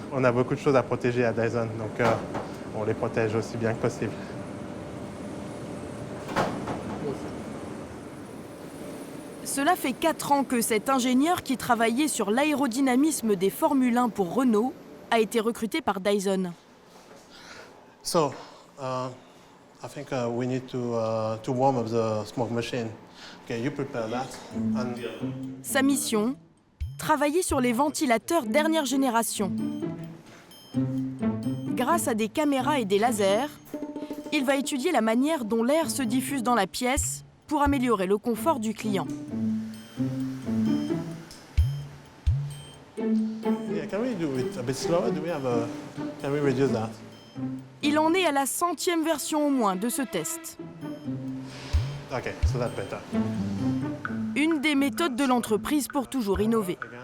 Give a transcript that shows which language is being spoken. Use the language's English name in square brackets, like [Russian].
[French] On a beaucoup de choses à protéger à Dyson, donc on les protège aussi bien que possible. Cela fait 4 ans que cet ingénieur qui travaillait sur l'aérodynamisme des Formule 1 pour Renault a été recruté par Dyson. [English] So, I think we need to warm up the smoke machine. Okay, you prepare that. And... [French] Sa mission, travailler sur les ventilateurs dernière génération. Grâce à des caméras et des lasers, il va étudier la manière dont l'air se diffuse dans la pièce pour améliorer le confort du client. [English] Yeah, can we do it a bit slower? Can we reduce that? [French] Il en est à la 100e version au moins de ce test. [English] Okay, so that's better. [French] Une des méthodes de l'entreprise pour toujours innover.